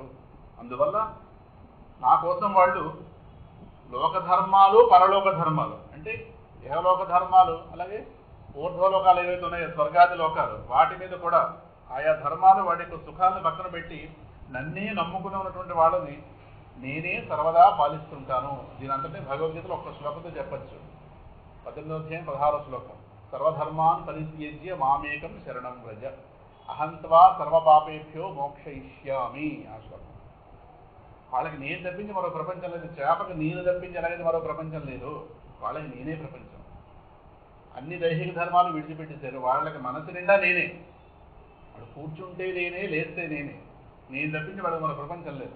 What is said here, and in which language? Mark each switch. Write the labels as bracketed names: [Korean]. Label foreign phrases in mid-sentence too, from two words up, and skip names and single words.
[Telugu] అందువల్ల నా కోసం వాళ్ళు లోకధర్మాలు పరలోక ధర్మాలు, అంటే ఇహలోక ధర్మాలు అలాగే ఊర్ధ్వలోకాలు ఏవైతే ఉన్నాయో స్వర్గాది లోకాలు, వాటి మీద కూడా ఆయా ధర్మాలు వాటి యొక్క సుఖాలను పక్కన పెట్టి నన్నే నమ్ముకుని ఉన్నటువంటి వాళ్ళని నేనే సర్వదా పాలిస్తుంటాను. దీని అంతటే భగవద్గీతలో ఒక్క శ్లోకంతో చెప్పచ్చు. 18వ అధ్యాయం 16వ శ్లోకం. [Sanskrit] సర్వధర్మాన్ పరిత్యజ్య మామేకం శరణం వ్రజ అహంత్వా సర్వపాపేభ్యో మోక్షయిష్యామి. [Telugu] ఆ శ్లోకం. వాళ్ళకి నేను తప్పించి మరో ప్రపంచం లేదు. చేపకి నేను తప్పించి ఎలాగైతే మరో ప్రపంచం లేదు, వాళ్ళకి నేనే ప్రపంచం. అన్ని దైహిక ధర్మాలు విడిచిపెట్టేశారు. వాళ్ళకి మనసు నిండా నేనే. వాళ్ళు కూర్చుంటే నేనే, లేస్తే నేనే. నేను తప్పించి వాళ్ళకి మరో ప్రపంచం లేదు.